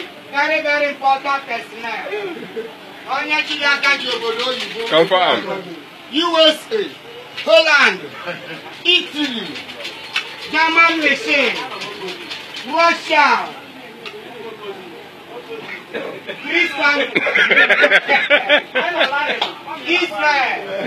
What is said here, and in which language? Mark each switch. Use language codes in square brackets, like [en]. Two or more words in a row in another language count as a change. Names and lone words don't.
[en] Very, very important personnel. [ig] Onye chiri aka ji obodo oyibo. [en] Confirm. U S A, Holland, Italy, German machine, Russia. Christian. Israel.